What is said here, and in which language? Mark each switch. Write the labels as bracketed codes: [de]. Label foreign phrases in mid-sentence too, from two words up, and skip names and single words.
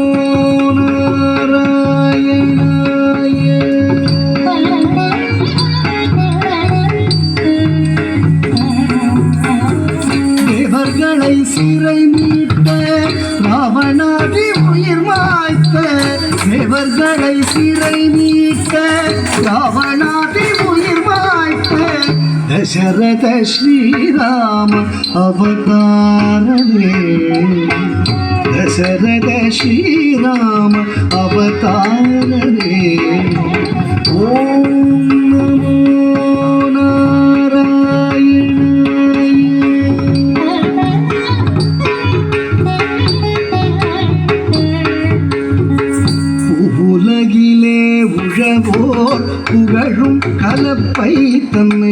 [ta] சிறை மீட்ட ராவணாதி உயிர் மாய்த்த தேவர்களை சிறை மீட்ட ராவணாதி உயிர் மாய்த்த தசரத ஸ்ரீராம அவதாரமே தசரத ஸ்ரீராம அவதாரனே. [sa] ॐ नमो [ta] உழவோர் புகழும் கலப்பை தன்னை.